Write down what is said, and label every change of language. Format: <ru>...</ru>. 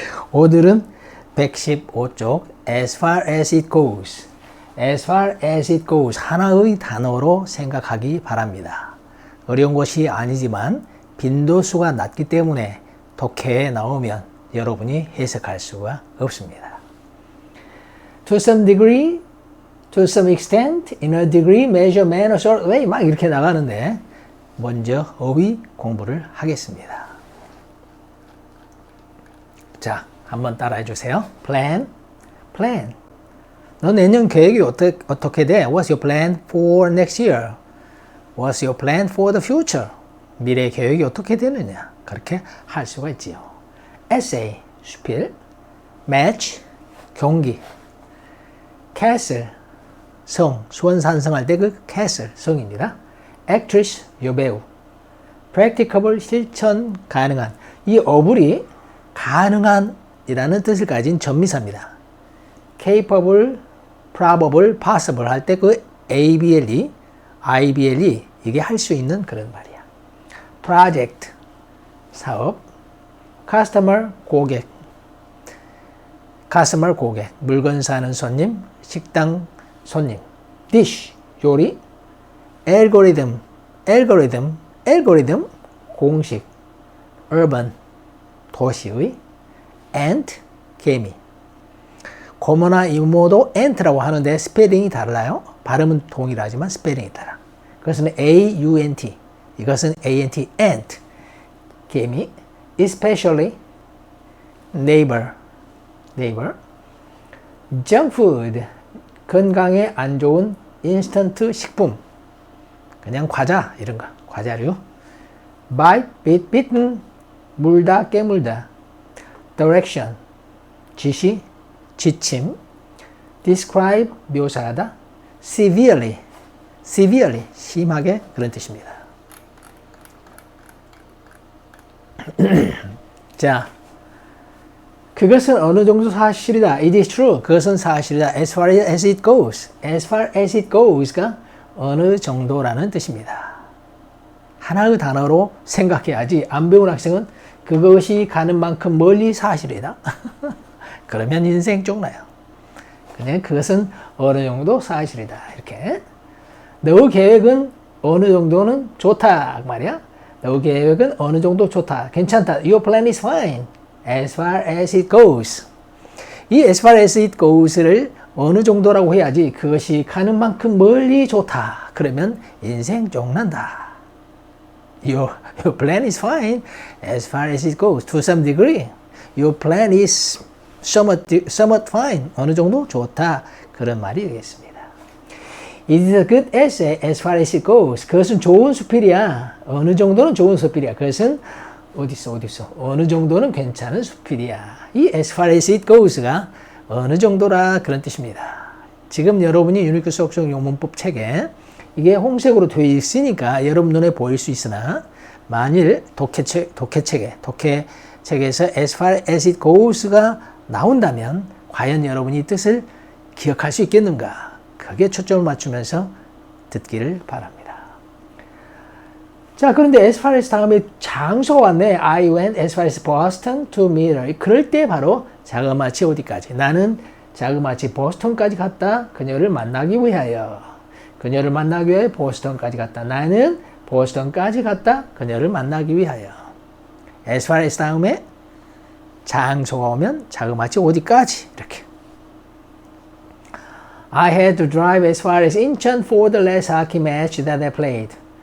<ko>오늘은 115쪽</ko> <en>As far as it goes, As far as it goes</en> <ko>하나의 단어로 생각하기 바랍니다. 어려운 것이 아니지만 빈도수가 낮기 때문에 독해에 나오면 여러분이 해석할 수가 없습니다.</ko> <en>To some degree, to some extent, in a degree, measure, manner, sort, way</en> <ko>막 이렇게 나가는데 먼저 어휘 공부를 하겠습니다. 자, 한번 따라해 주세요. Plan, plan. 너 내년 계획이 어떻게 돼?</ko> <en>What's your plan for next year? What's your plan for the future?</en> <ko>미래 계획이 어떻게 되느냐? 그렇게 할 수가 있지요. Essay, 수필. Match, 경기. Castle, 성, 수원산성할 때 그 castle, 성입니다. Actress, 여배우. Practicable, 실천 가능한. 이 어불이 가능한 이라는 뜻을 가진 전미사입니다. Capable, probable, possible 할 때 그 ABLE, IBLE 이게 할 수 있는 그런 말이야. Project, 사업. Customer, 고객. Customer, 고객. 물건 사는 손님, 식당 손님.</ko> <en>Dish, 요리. Algorithm, algorithm, algorithm, 공식.</en> <ko>Urban, 도시의. Ant, 개미. 고모나 이모도 ant라고 하는데 스펠링이 달라요. 발음은 동일하지만 스펠링이 달라. 그것은 A-U-N-T. 이것은 A-N-T, ant. 개미.</ko> <en>Especially, neighbor, neighbor.</en> <ko>Junk food, 건강에 안 좋은 인스턴트 식품. 그냥 과자, 이런 거. 과자류. Bite, bit, bitten. 물다, 깨물다. Direction, 지시, 지침. Describe, 묘사하다. Severely, severely, 심하게 그런 뜻입니다. 자, 그것은 어느 정도 사실이다.</ko> <en>It is true.</en> <ko>그것은 사실이다.</ko> <en>As far as it goes. As far as it goes가</en> <ko>어느 정도라는 뜻입니다. 하나의 단어로 생각해야지 안 배운 학생은 그것이 가는 만큼 멀리 사실이다. 그러면 인생 쪽나요. 그냥 그것은 어느 정도 사실이다. 이렇게. 너 계획은 어느 정도는 좋다. 말이야. 너 계획은 어느 정도 좋다. 괜찮다.</ko> <en>Your plan is fine. As far as it goes.</en> <ko>이</ko> <en>as far as it goes</en> <ko>를 어느 정도라고 해야지 그것이 가는 만큼 멀리 좋다. 그러면 인생 쪽난다.</ko> <en>Your plan is fine as far as it goes to some degree. Your plan is somewhat fine.</en> <ko>어느 정도 좋다. 그런 말이 되겠습니다.</ko> <en>It is a good essay as far as it goes.</en> <ko>그것은 좋은 수필이야. 어느 정도는 좋은 수필이야. 그것은 어딨어. 어느 정도는 괜찮은 수필이야. 이</ko> <en>as far as it goes</en> <ko>가 어느 정도라 그런 뜻입니다. 지금 여러분이 유니크 수학적 용문법 책에 이게 홍색으로 되어 있으니까 여러분 눈에 보일 수 있으나 만일 독해책에서</ko> <en>as far as it goes</en> <ko>가 나온다면 과연 여러분이 뜻을 기억할 수 있겠는가? 그게 초점을 맞추면서 듣기를 바랍니다. 자, 그런데 as far as 다음에 장소가 왔네.</ko> <en>I went as far as Boston to meet her.</en> <ko>그럴 때 바로 자그마치 어디까지? 나는 자그마치 보스턴까지 갔다. 그녀를 만나기 위하여. 그녀를 만나기 위해 보스턴까지 갔다. 나는 보스턴까지 갔다. 그녀를 만나기 위하여. as far as 다음에 장소가 오면 자그마치 어디까지? 이렇게.</ko> <en>I had to drive as far as Incheon for the last hockey match that I played.</en>